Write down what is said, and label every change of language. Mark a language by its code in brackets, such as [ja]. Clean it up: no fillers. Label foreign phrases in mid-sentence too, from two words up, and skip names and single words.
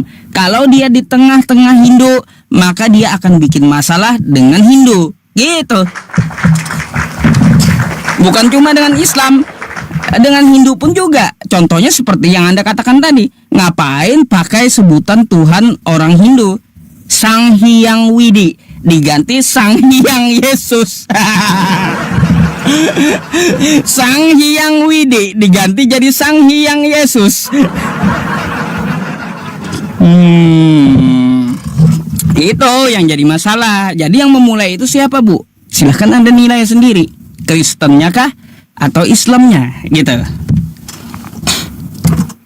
[id] Kalau dia di tengah-tengah Hindu, maka dia akan bikin masalah dengan Hindu. Gitu. Bukan cuma dengan Islam, dengan Hindu pun juga. Contohnya seperti yang Anda katakan tadi. Ngapain pakai sebutan Tuhan orang Hindu? Sang Hyang Widi diganti Sang Hyang Yesus. Sang Hyang Widi diganti jadi Sang Hyang Yesus. Itu yang jadi masalah. Jadi yang memulai itu siapa, Bu? Silahkan Anda nilai sendiri. Kristennya kah atau Islamnya gitu.